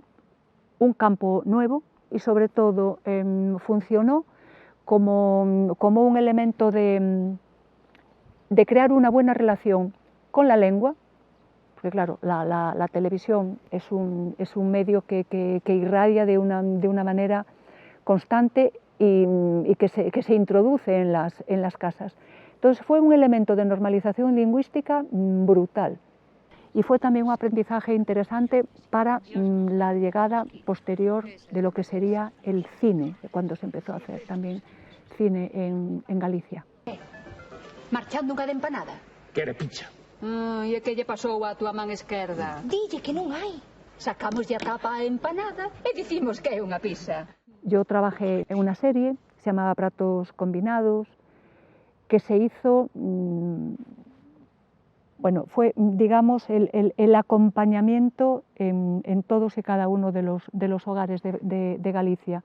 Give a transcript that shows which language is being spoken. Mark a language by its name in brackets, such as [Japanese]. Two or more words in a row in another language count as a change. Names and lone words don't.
[Spanish] un campo nuevo y sobre todo funcionó como un elemento de crear una buena relación con la lengua, porque claro, la televisión es un medio que irradia de una manera constante y que se introduce en las casas. Entonces fue un elemento de normalización lingüística brutal. Y fue también un aprendizaje interesante para la llegada posterior de lo que sería el cine, cuando se empezó a hacer también cine en Galicia. [Galician] Marchando unha de empanada? Quere pizza. E que lle pasou a túa man esquerda? Dille que non hai. Sacamos a tapa a empanada e dicimos que é unha pizza. [Spanish] Yo trabajé en una serie, se llamaba Pratos Combinados, que se hizo... fue, digamos, el acompañamiento en todos y cada uno de los hogares de Galicia.